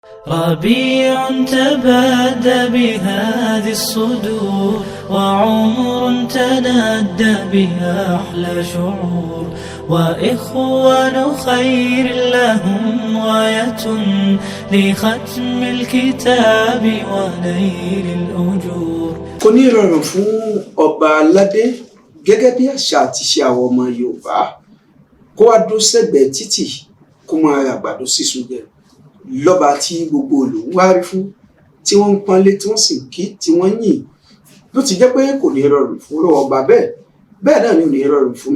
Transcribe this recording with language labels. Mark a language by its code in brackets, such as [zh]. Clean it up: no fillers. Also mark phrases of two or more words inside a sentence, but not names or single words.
[ar] ربيع تبادى بهذه الصدور وعمر تنادى بها أحلى شعور وإخوان خير لهم غاية لختم الكتاب ونيل الأجور. [yo] kò ní rọrùn fún ọba aládé gẹ́gẹ́ bí àṣà àti ṣe àwọn ọmọ Yorùbá kó wá dó sẹ́gbẹ̀ẹ́ títì kó máa ra àgbàdo sísun jẹ lọ́ba tí gbogbo olùwọ́n wá rí fún tí wọ́n ń pọ́nlé tí wọ́n sì ń kí tí wọ́n ń yìn ló ti jẹ́ pé kò ní rọrùn fún ọba bẹ́ẹ̀ náà ni ò ní rọrùn fún